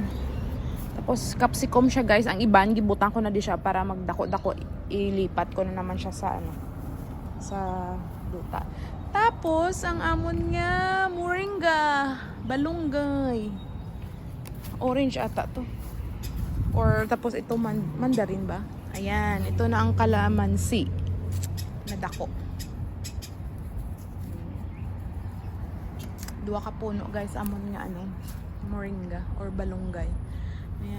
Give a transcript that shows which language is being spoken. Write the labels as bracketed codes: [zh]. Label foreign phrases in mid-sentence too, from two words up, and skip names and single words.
[hil] Tapos capsicum siya guys, ang iban gibutan ko na di siya para magdako-dako. [tl] Ilipat ko na naman siya sa ano, sa duta. [hil] Tapos, ang amon nga, moringa, balunggay. [tl] Orange ata to. Or, tapos ito, mandarin ba? Ayan, ito na ang kalamansi. [hil] Nadako. Dua ka puno, guys, amon nga, ano, moringa or balunggay. [tl] Ayan.